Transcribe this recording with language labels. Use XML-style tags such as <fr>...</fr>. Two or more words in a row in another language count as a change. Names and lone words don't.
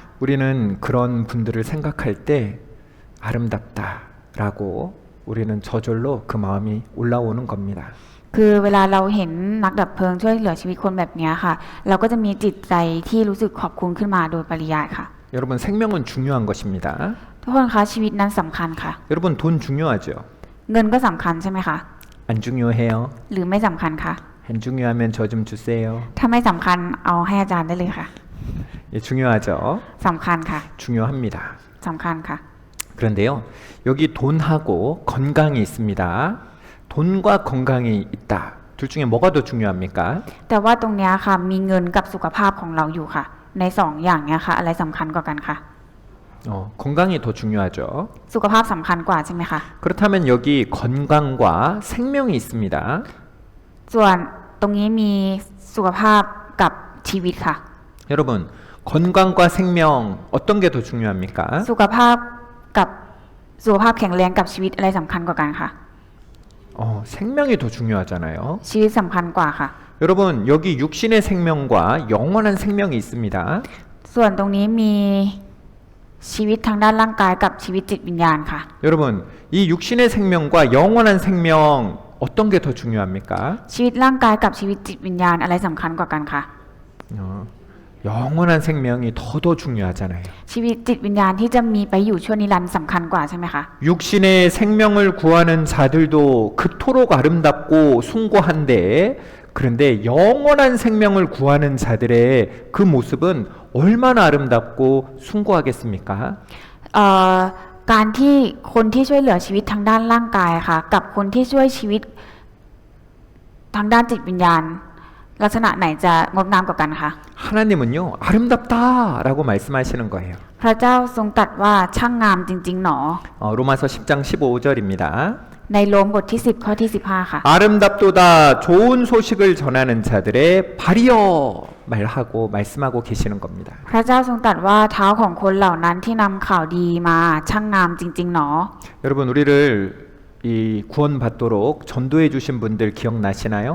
<ko>우리는 그런 분들을 생각할 때 아름답다라고 우리는 저절로 그 마음이 올라오는 겁니다.</ko> <th>คือเวลาเราเห็นนักดับเพลิงช่วยเหลือชีวิตคนแบบนี้ค่ะเราก็จะมีจิตใจที่รู้สึกขอบคุณขึ้นมาโดยปริยายค่ะ</th> <ko>여러분, 생명은 중요한 것입니다.</ko> <th>ทุกคนคะชีวิตนั้นสำคัญค่ะ</th> <ko>여러분, 돈 중요하죠?</ko> <th>เงินก็สำคัญใช่ไหมคะ</th> <ko>안 중요해요?</ko> <th>หรือไม่สำคัญคะ</th> <ko>안 중요하면 저 좀 주세요.</ko> <th>ถ้าไม่สำคัญเอาให้อาจารย์ได้เลยค่ะ</th> <ko>예, 중요하죠?</ko> <th>สำคัญค่ะ</th> <ko>중요합니다.</ko> <th>สำคัญค่ะ</th> <ko>그런데요, 여기 돈하고 건강이 있습니다. 돈과 건강이 있다. 둘 중에 뭐가 더 중요합니까?</ko> <th>แต่ว่าตรงเนี้ยค่ะมีเงินกับสุขภาพของเราอยู่ค่ะในสองอย่างเนี้ยค่ะอะไรสำคัญกว่ากันคะ</th> <ko>건강이 더 중요하죠.</ko> <th>สุขภาพสำคัญกว่าใช่ไหมคะ</th> <ko>그렇다면 여기 건강과 생명이 있습니다.</ko> <th>ส่วนตรงนี้มีสุขภาพกับชีวิตค่ะ</th> <ko>여러분, 건강과 생명 어떤 게 더 중요합니까?</ko> <th>สุขภาพแข็งแรงกับชีวิตอะไรสำคัญกว่ากันคะ</th> <ko>생명이 더 중요하잖아요.</ko> <th>ชีวิตสำคัญกว่าค่ะ</th> <ko>여러분, 여기 육신의 생명과 영원한 생명이 있습니다.</ko> <th>ส่วนตรงนี้มีชีวิตทางด้านร่างกายกับชีวิตจิตวิญญาณค่ะ</th> <ko>여러분, 이 육신의 생명과 영원한 생명 어떤 게 더 중요합니까?</ko> <th>ชีวิตร่างกายกับชีวิตจิตวิญญาณอะไรสำคัญกว่ากันคะ</th> <ko>어, 영원한 생명이 더 중요하잖아요.</ko> <th>ชีวิตจิตวิญญาณที่จะมีไปอยู่ชั่วนิรันดร์สำคัญกว่าใช่ไหมคะ</th> <ko>육신의 생명을 구하는 자들도 그토록 아름답고 숭고한데 그런데 영원한 생명을 구하는 자들의 그 모습은 얼마나 아름답고 숭고하겠습니까?</ko> <th>เอ่อการที่คนที่ช่วยเหลือชีวิตทางด้านร่างกายค่ะกับคนที่ช่วยชีวิตทางด้านจิตวิญญาณลักษณะไหนจะงดงามกว่ากันคะ</th> <ko>하나님은요 아름답다라고 말씀하시는 거예요.</ko> <th>พระเจ้าทรงตรัสว่าช่างงามจริงๆหนอ</th> <ko>로마서 10장 15절입니다.</ko> <th>ในโรมบทที่10ข้อที่15ค่ะ</th> <ko>아름답도다 좋은 소식을 전하는 자들의 발이여 말하고 말씀하고 계시는 겁니다.</ko> <th>พระเจ้าทรงตรัสว่าเท้าของคนเหล่านั้นที่นำข่าวดีมาช่างงามจริงๆหนอ</th> <ko>여러분 우리를 이 구원받도록 전도해 주신 분들 기억나시나요?</ko>